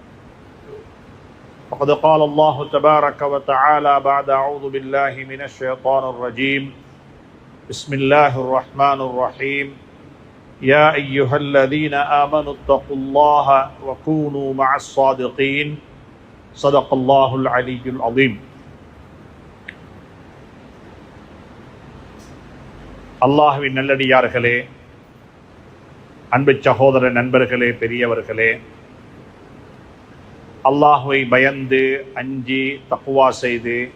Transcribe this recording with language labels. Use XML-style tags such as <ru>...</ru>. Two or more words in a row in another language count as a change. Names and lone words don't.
<ar>فقد قال الله تبارك وتعالى بعد أعوذ بالله من الشيطان الرجيم بسم الله الرحمن الرحيم يا أيها الذين آمنوا اتقوا الله وكونوا مع الصادقين صدق الله العلي العظيم.</ar> <ta>அல்லாஹ்வின் நல்லடியார்களே, அன்பு சகோதர நண்பர்களே, பெரியவர்களே, அல்லாஹ்வை பயந்து அஞ்சி தக்வா செய்து</ta>